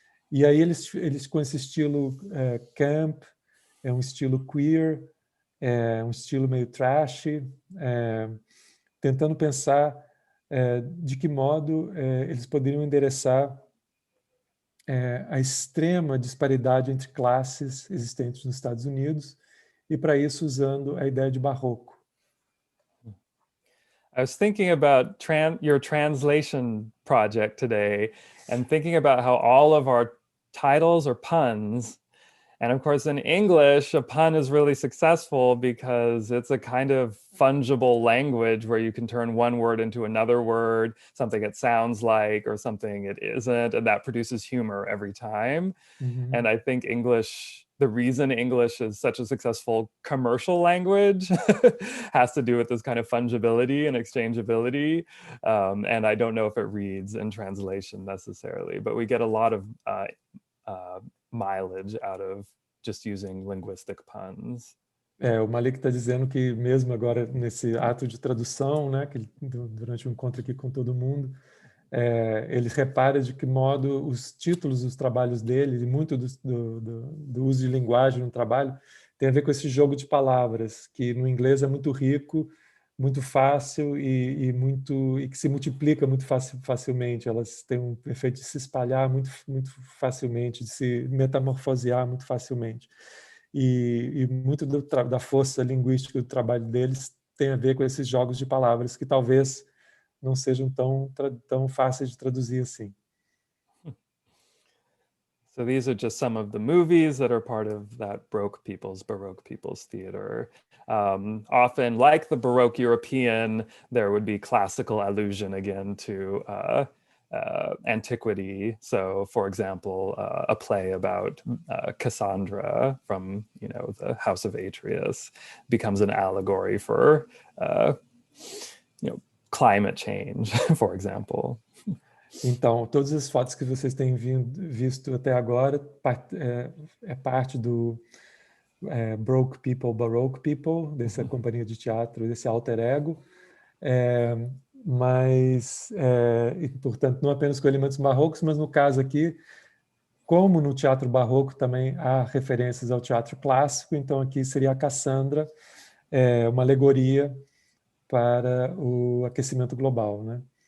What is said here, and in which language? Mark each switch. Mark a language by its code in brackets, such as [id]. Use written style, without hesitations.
[pt] E aí eles com esse estilo camp, é um estilo queer, um estilo meio trashy, tentando pensar de que modo eles poderiam endereçar a extrema disparidade entre classes existentes nos Estados Unidos, e para isso usando a ideia de barroco. [en] I was thinking about your translation project today and thinking about how all of our titles are puns. And of course, in English, a pun is really successful because it's a kind of fungible language where you can turn one word into another word, something it sounds like or something it isn't, and that produces humor every time. Mm-hmm. And I think the reason English is such a successful commercial language has to do with this kind of fungibility and exchangeability. And I don't know if it reads in translation necessarily, but we get a lot of mileage out of just using linguistic puns. [pt] O Malik está dizendo que mesmo agora nesse ato de tradução, né, que durante um encontro aqui com todo mundo, ele repara de que modo os títulos dos trabalhos dele, e muito do uso de linguagem no trabalho, tem a ver com esse jogo de palavras, que no inglês é muito rico, muito fácil e que se multiplica muito facilmente. Elas têm um efeito de se espalhar muito facilmente, de se metamorfosear muito facilmente. E muito da força linguística do trabalho deles tem a ver com esses jogos de palavras que talvez não sejam tão fáceis de traduzir assim. [en] So these are just some of the movies that are part of that Baroque People's Theater. Often, like the Baroque European, there would be classical allusion again to antiquity. So, for example, a play about Cassandra from, the House of Atreus becomes an allegory for, climate change, for example. [pt] Então, todas as fotos que vocês têm visto até agora é parte do Broke People, Baroque People, dessa companhia de teatro, desse alter ego, mas, e, portanto, não apenas com elementos barrocos, mas no caso aqui, como no teatro barroco também há referências ao teatro clássico, então aqui seria a Cassandra, uma alegoria para o aquecimento global, né?